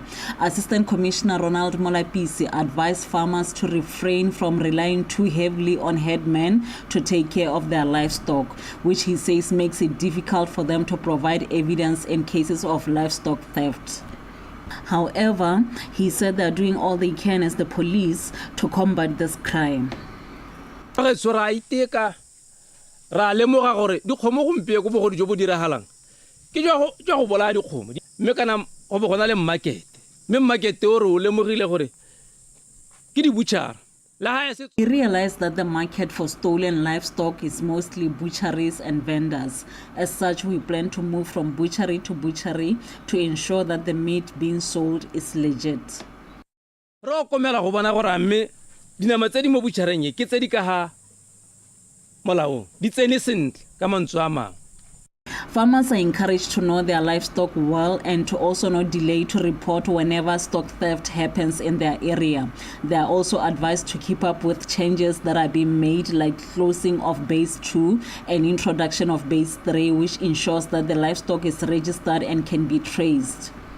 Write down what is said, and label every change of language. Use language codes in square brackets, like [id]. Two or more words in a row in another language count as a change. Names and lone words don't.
[en] Assistant Commissioner Ronald Molapisi advised farmers to refrain from relying too heavily on headmen to take care of their livestock, which he says makes it difficult for them to provide evidence in cases of livestock theft. However, he said they are doing all they can as the police to combat this crime. [tn] Ra lemoga gore dikgomo gompieko bogodu jo bo diragalang ke jo go bolaya dikgomo mme kana go bo gona le market mme market o re o lemogile gore ke di butchara. [en] He realized that the market for stolen livestock is mostly butcheries and vendors. As such, we plan to move from butchery to butchery to ensure that the meat being sold is legit. [tn] Ro komela go bona gore mme dinama tse di mo butchereng ke tse di ka ha molao di tsene sentle ka mantswe a mang. [en] Farmers are encouraged to know their livestock well and to also not delay to report whenever stock theft happens in their area. They are also advised to keep up with changes that are being made, like closing of base 2 and introduction of base 3, which ensures that the livestock is registered and can be traced.